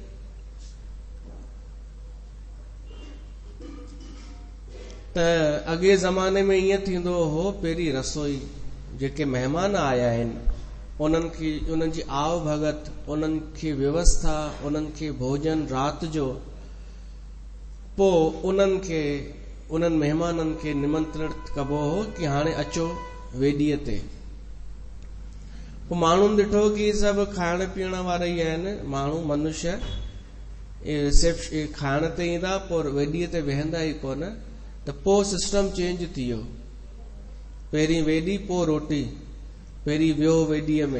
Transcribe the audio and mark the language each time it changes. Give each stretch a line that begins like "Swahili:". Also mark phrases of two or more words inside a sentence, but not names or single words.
Sindhi: त अॻे ज़माने में ईअं थींदो हो, पहिरीं रसोई, जेके महिमान आया आहिनि उन्हनि खे, उन्हनि जी आव भगत, उन्हनि खे व्यवस्था, उन्हनि खे भोजन राति जो, पोइ उन्हनि महिमाननि खे निमंत्रित कबो हो कि हाणे अचो वेॾीअ ते। पोइ माण्हुनि ॾिठो कि सभु खाइण पीअण वारा ई आहिनि, माण्हू मनुष्य खाइण ते ईंदा, पोइ वेॾीअ ते वेहंदा ई कोन। त पोइ
English: system change
Sindhi: थी वियो, पहिरीं वेॾी पोइ रोटी, पहिरीं वियो वेॾीअ में।